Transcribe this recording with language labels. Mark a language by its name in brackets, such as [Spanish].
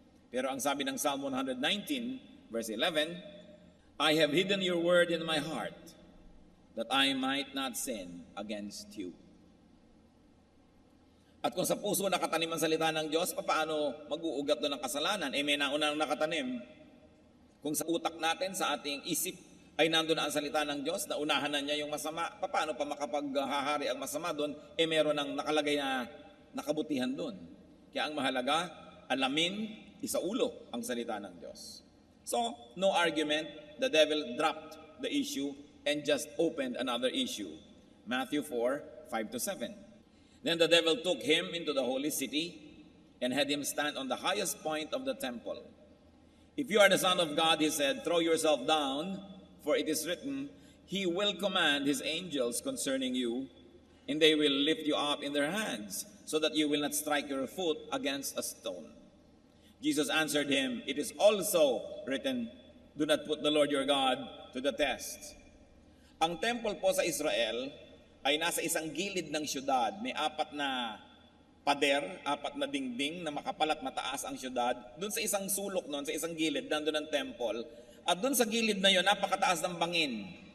[Filipino] Pero ang sabi ng [English] Psalm 119, verse 11, I have hidden your word in my heart, that I might not sin against you. [Filipino] At kung sa puso nakatanim ang salita ng Diyos, paano mag-uugat doon ng kasalanan? May naunang nakatanim. Kung sa utak natin, sa ating isip, ay nandun na ang salita ng Diyos, naunahan na niya yung masama, paano pa makapaghahari ang masama doon? Meron ng nakalagay na nakabutihan doon. Kaya ang mahalaga, alamin, isaulo ang salita ng Diyos. [English] So, no argument, the devil dropped the issue and just opened another issue. Matthew 4:5-7. Then the devil took him into the holy city and had him stand on the highest point of the temple. If you are the Son of God, he said, throw yourself down, for it is written, He will command His angels concerning you, and they will lift you up in their hands, so that you will not strike your foot against a stone. Jesus answered him, It is also written, do not put the Lord your God to the test. [Filipino] Ang temple po sa Israel ay nasa isang gilid ng syudad. May 4 na pader, 4 na dingding na makapal at mataas ang syudad. Doon sa isang sulok noon, sa isang gilid, nandun ang temple. At doon sa gilid na yon, napakataas ng bangin.